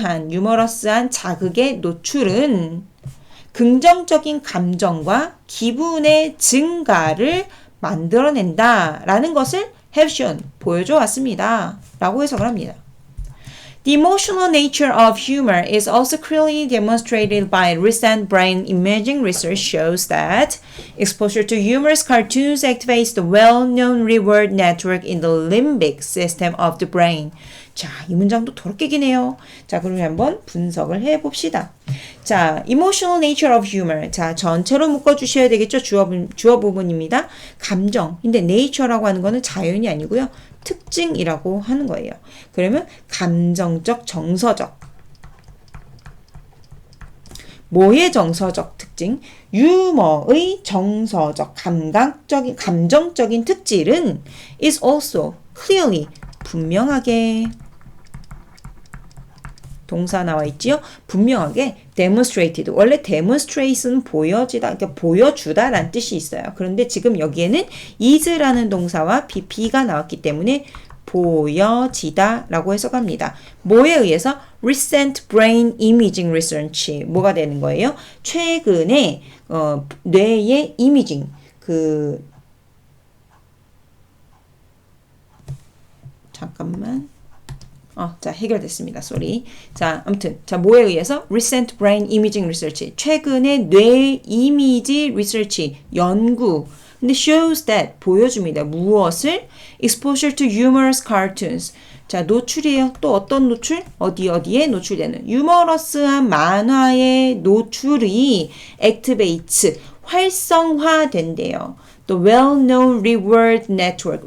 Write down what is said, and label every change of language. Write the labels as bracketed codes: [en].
[ko] 유머러스한 자극의 노출은 긍정적인 감정과 기분의 증가를 만들어낸다라는 것을 [en] have shown, [ko] 보여줘 왔습니다. 라고 해석을 합니다. [en] The emotional nature of humor is also clearly demonstrated by recent brain imaging research shows that exposure to humorous cartoons activates the well-known reward network in the limbic system of the brain. [ko] 자, 이 문장도 더럽게 기네요. 자, 그러면 한번 분석을 해봅시다. [en] 자, emotional nature of humor. [ko] 자, 전체로 묶어주셔야 되겠죠? 주어 부분입니다. 감정. 근데 nature라고 하는 거는 자연이 아니고요. 특징이라고 하는 거예요. 그러면 감정적, 정서적. 뭐의 정서적 특징? 유머의 정서적, 감정적인 특질은 [en] is also clearly, [ko] 분명하게 동사 나와 있지요? 분명하게 demonstrated. 원래 demonstrate는 보여지다, 그러니까 보여주다 라는 뜻이 있어요. 그런데 지금 여기에는 is라는 동사와 be가 나왔기 때문에 보여지다 라고 해석합니다. 뭐에 의해서? [en] Recent Brain Imaging Research. [ko] 뭐가 되는 거예요? 최근에 뇌의 이미징, 잠깐만. 자, 해결됐습니다. 쏘리. 자, 아무튼. 자, 뭐에 의해서? [en] Recent Brain Imaging Research. [ko] 최근의 뇌 이미지 리서치, 연구. 근데 [en] shows that, [ko] 보여줍니다. 무엇을? [en] Exposure to humorous cartoons. [ko] 자, 노출이에요. 또 어떤 노출? 어디에 노출되는? 유머러스한 만화의 노출이 activates, 활성화된대요. [en] 또 well-known reward network.